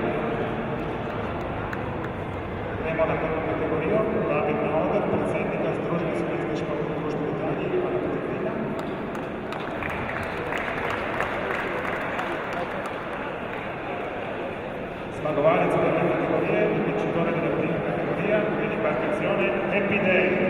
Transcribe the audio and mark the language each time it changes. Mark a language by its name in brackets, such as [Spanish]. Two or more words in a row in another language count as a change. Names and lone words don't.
[Italian] Vedremo la prima categoria, [Slovenian] David Maoder, predsjednika Združenja slovenskih športnih društva v Italiji, Ivana Petrina. Zmagovalec prve categorie, [Italian] il vincitore della prima categoria, l'imbarcazione Happy Day.